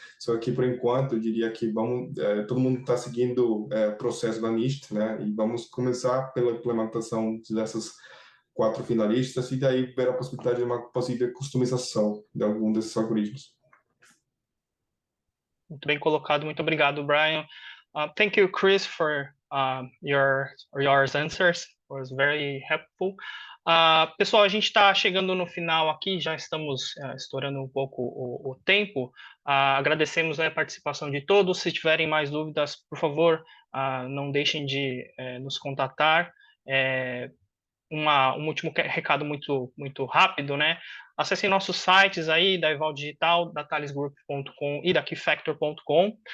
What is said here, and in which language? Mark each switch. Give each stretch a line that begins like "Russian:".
Portuguese: Só que, por enquanto, eu diria que todo mundo está seguindo o processo da NIST, né, e vamos começar pela implementação dessas 4 finalistas e daí ver a possibilidade de uma possível customização de algum desses algoritmos. Muito bem colocado, muito obrigado, Brian.
English: Thank you, Chris, for your answers. It was very helpful.
Portuguese: Pessoal, a gente está chegando no final aqui, já estamos estourando um pouco o tempo. Agradecemos a participação de todos. Se tiverem mais dúvidas, por favor, não deixem de nos contatar. Um último recado muito rápido, né? Acessem nossos sites aí, da Eval Digital, da thalesgroup.com e da Keyfactor.com.